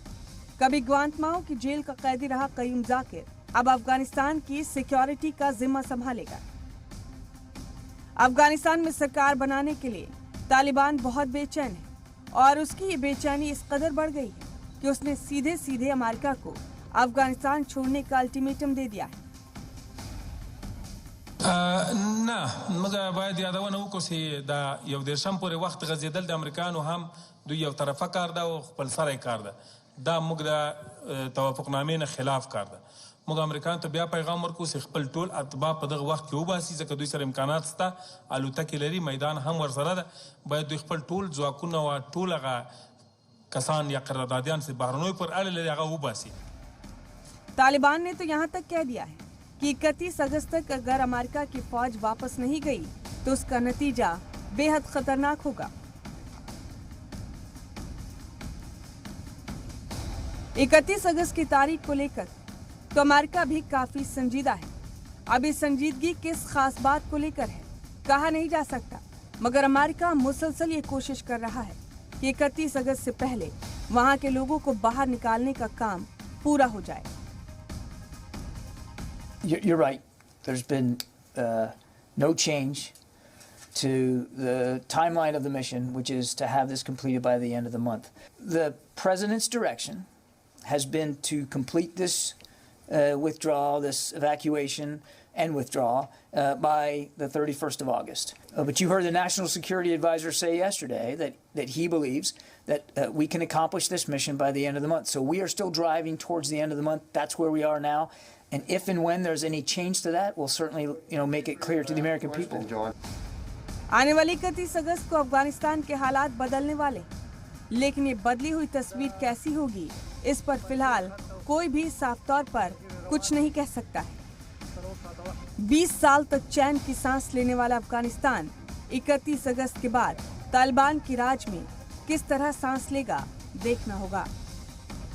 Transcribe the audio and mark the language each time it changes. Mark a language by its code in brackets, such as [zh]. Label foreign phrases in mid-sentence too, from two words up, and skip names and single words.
[hi] कभी ग्वांतनामो की जेल का कैदी रहा कयूम जाकिर अब अफगानिस्तान की सिक्योरिटी का जिम्मा संभालेगा। अफगानिस्तान में सरकार बनाने के लिए तालिबान बहुत बेचैन है और उसकी ये बेचैनी इस कदर बढ़ गई है कि उसने सीधे सीधे अमेरिका को अफगानिस्तान छोड़ने का अल्टीमेटम दे दिया है। [ps] نه موږ باید یادونه وکړو چې دا یو دیرشم پورې وخت غځېدل د امریکایانو هم دوی یو طرفه کار ده او خپل سری کار ده. دا موږ د توافقنامې نه خلاف کار ده. موږ امریکایانو ته بیا پیغام ورکوو چې خپل ټول اتباع په دغه وخت کې وباسي، ځکه دوی سره امکانات شته، الوتکې لري، میدان هم ورسره ده. باید دوی خپل ټول ځواکونه او ټول هغه کسان یا قراردادیان چې بهرنیو پر اړه لري هغه وباسي. [hi] तालिबान ने तो यहाँ तक कह दिया है कि 31 अगस्त तक अगर अमेरिका की फौज वापस नहीं गई तो उसका नतीजा बेहद खतरनाक होगा। 31 अगस्त की तारीख को लेकर तो अमेरिका भी काफी संजीदा है। अब इस संजीदगी किस खास बात को लेकर है कहा नहीं जा सकता, मगर अमेरिका मुसलसल ये कोशिश कर रहा है कि 31 अगस्त से पहले वहां के लोगों को बाहर निकालने का काम पूरा हो जाए। [en] You're right. There's been no change to the timeline of the mission, which is to have this completed by the end of the month. The president's direction has been to complete this withdrawal, this evacuation and withdrawal by the 31st of August. But you heard the National Security Advisor say yesterday that he believes that we can accomplish this mission by the end of the month. So we are still driving towards the end of the month. That's where we are now. And if and when there's any change to that, we'll certainly, make it clear to the American people. [hi] आने वाली 31 अगस्त को अफगानिस्तान के हालात बदलने वाले, लेकिन ये बदली हुई तस्वीर कैसी होगी इस पर फिलहाल कोई भी साफ तौर पर कुछ नहीं कह सकता है। 20 साल तक चैन की सांस लेने वाला अफगानिस्तान 31 अगस्त के बाद तालिबान की राज में किस तरह सांस लेगा देखना होगा।